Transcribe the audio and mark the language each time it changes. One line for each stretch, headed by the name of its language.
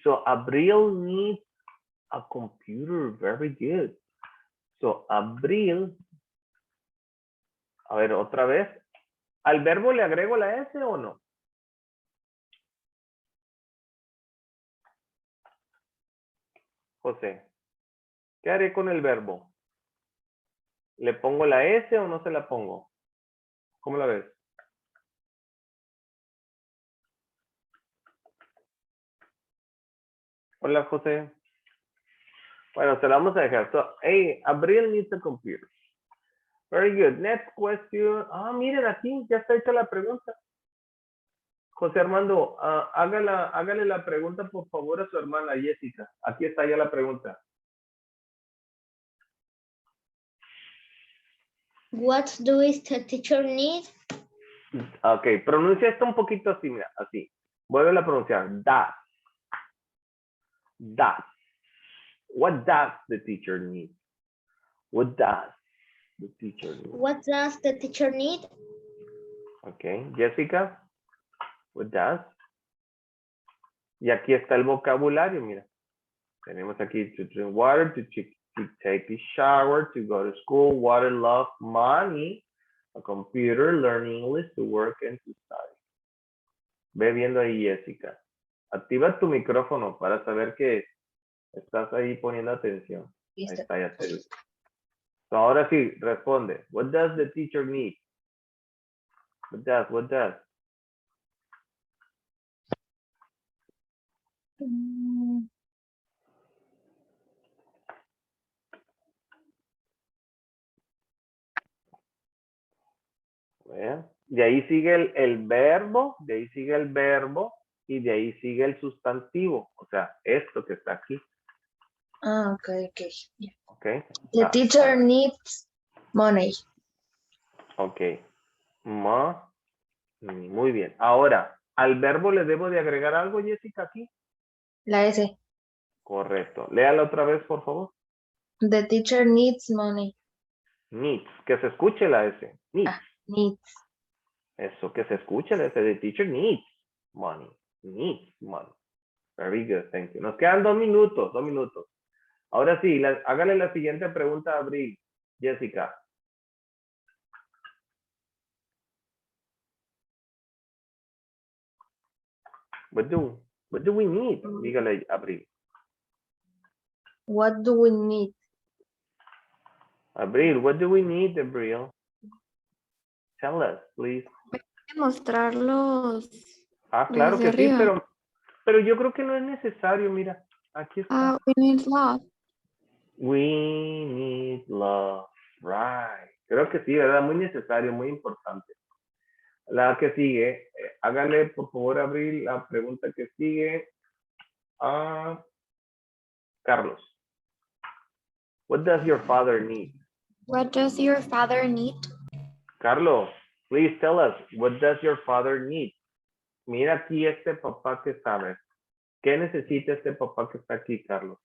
English: So Abril needs a computer, very good.
Spanish: So Abril, a ver, otra vez. ¿Al verbo le agrego la S o no? José, ¿qué haré con el verbo? ¿Le pongo la S o no se la pongo? ¿Cómo la ves? Hola, José. Bueno, se la vamos a dejar.
English: So, hey, Abril needs a computer. Very good. Next question.
Spanish: Ah, miren aquí, ya está hecha la pregunta. José Armando, hágale la pregunta, por favor, a su hermana Jessica. Aquí está ya la pregunta.
English: What does the teacher need?
Spanish: Ok, pronuncia esto un poquito así, mira, así. Vuelve a pronunciar.
English: Does. Does. What does the teacher need? What does the teacher need? What does the teacher need? Ok, Jessica. What does?
Spanish: Y aquí está el vocabulario, mira. Tenemos aquí
English: to drink water, to take a shower, to go to school, water, love, money, a computer, learn English, to work and to study.
Spanish: Ve viendo ahí, Jessica. Activa tu micrófono para saber que estás ahí poniendo atención. Ahí está, ya te vi.
English: So,
Spanish: ahora sí, responde.
English: What does the teacher need? What does?
Spanish: Vean. De ahí sigue el verbo, de ahí sigue el verbo y de ahí sigue el sustantivo. O sea, esto que está aquí.
English: Ah, okay, okay. Yeah. ¿Ok? The teacher needs money.
Spanish: Ok. Muy bien. Ahora, al verbo le debo de agregar algo, Jessica, aquí. La S. Correcto. Léala otra vez, por favor.
English: The teacher needs money. Needs.
Spanish: Que se escuche la S. Needs.
English: Ah, needs.
Spanish: Eso, que se escuche la S.
English: The teacher needs money. Needs money. Very good, thank you.
Spanish: Nos quedan 2 minutos, 2 minutos. Ahora sí, hágale la siguiente pregunta a Abril, Jessica.
English: What do we need?
Spanish: Dígale,
English: Abril. What do we need? Abril, what do we need, Abril? Tell us, please.
Spanish: Mostrarlos. Ah, claro que Desde sí, arriba. pero yo creo que no es necesario, mira. Aquí está.
English: We need love. We need love. Right.
Spanish: Creo que sí, ¿verdad? Muy necesario, muy importante. La que sigue, hágale por favor, Abril, la pregunta que sigue a Carlos.
English: What does your father need? What does your father need? Carlos, please tell us, what does your father need?
Spanish: Mira aquí este papá que sabe. ¿Qué necesita este papá que está aquí, Carlos?